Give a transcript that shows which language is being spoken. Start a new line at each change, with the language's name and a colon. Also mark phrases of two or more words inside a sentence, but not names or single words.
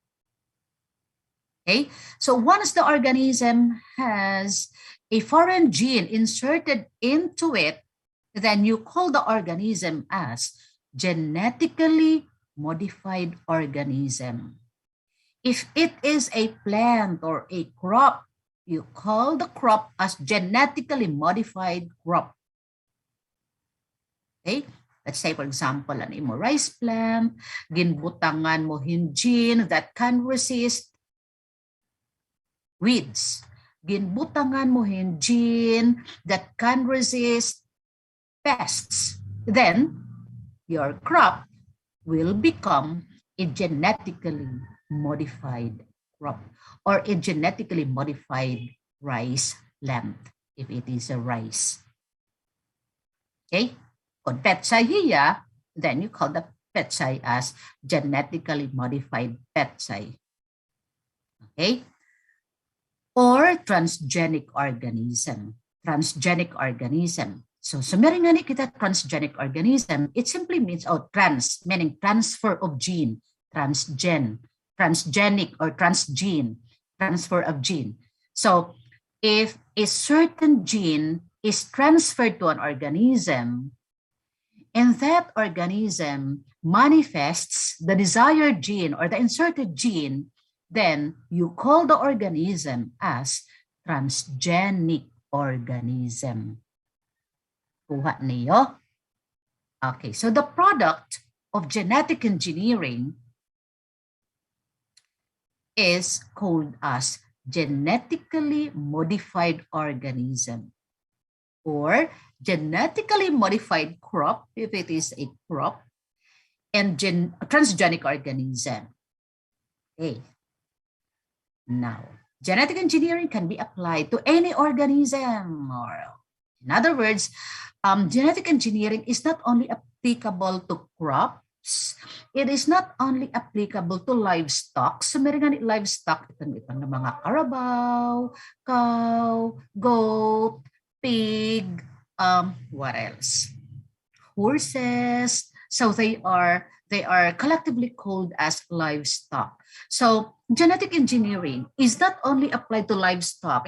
English: Okay, so once the organism has a foreign gene inserted into it, then you call the organism as genetically modified organism. If it is a plant or a crop, you call the crop as genetically modified crop. Okay, let's say for example,
Waray: an imo
English: rice plant,
Waray: ginbutangan mo hin
English: gene that can resist weeds.
Waray: Ginbutangan mo hin
English: gene that can resist pests. Then your crop will become a genetically modified crop, or a genetically modified rice plant if it is a rice.
Waray: Okay, kung petsay hiya,
English: then you call the petsay as genetically modified petsay. Okay, or transgenic organism. Transgenic organism. So
Waray: sumeri nga ni kita
English: transgenic organism, it simply means trans, meaning transfer of gene, transgenic or transgene, transfer of gene. So if a certain gene is transferred to an organism, and that organism manifests the desired gene or the inserted gene, then you call the organism as transgenic organism.
Waray: Kuha niyo.
English: Okay, so the product of genetic engineering is called as genetically modified organism or genetically modified crop, if it is a crop, and transgenic organism. Okay. Now, genetic engineering can be applied to any organism. Or, in other words, genetic engineering is not only applicable to crops, it is not only applicable to livestock. So,
Filipino: meron nga livestock, ito ng mga carabao,
English: cow, goat, pig, what else? Horses. So they are collectively called as livestock. So genetic engineering is not only applied to livestock.